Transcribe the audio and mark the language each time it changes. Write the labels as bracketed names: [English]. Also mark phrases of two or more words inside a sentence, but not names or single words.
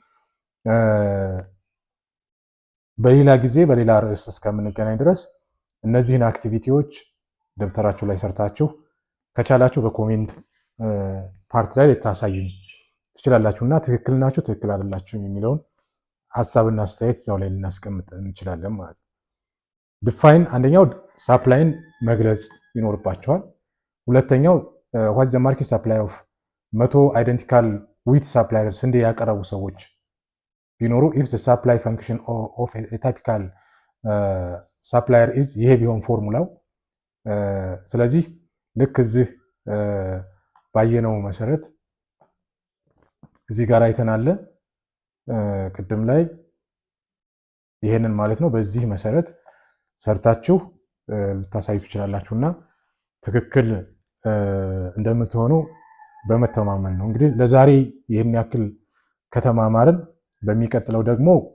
[Amharic] በሌላ ጊዜ በሌላ ርዕስ እስከምንገናኝ ድረስ እነዚህን አክቲቪቲዎች ደብተራችሁ ላይ ሰርታችሁ ከቻላችሁ በኮሜንት ፓርት ላይ ልታሳዩኝ ትችላላችሁና ትክክል ናችሁ ትክክል አይደላችሁ የሚለውን ሐሳብና አስተያየት እዛው ላይ ልናስቀምጥ እንችላለን ማለት ነው ዲፋይን አንደኛው ሰፕላይን መግለጽ ይኖርባችኋል ሁለተኛው [English] what is the market supply of 100 identical wheat suppliers [Amharic] እንደ ያቀረቡ ሰዎች ቢኖሩ [English] if the supply function of a typical supplier is [Amharic] ይሄ ቢሆን ፎርሙላው ስለዚህ ልክ እዚህ ባየነው መሰረት እዚህ ጋር አይተናል ቅድም ላይ ይሄንን ማለት ነው በዚህ መሰረት ሰርታችሁ ልታሳዩ ትችላላችሁና ትክክል እንደምትሆኑ በመተማመን ነው እንግዲህ ለዛሬ ይሄን ያክል ከተማማርን በሚቀጥለው ደግሞ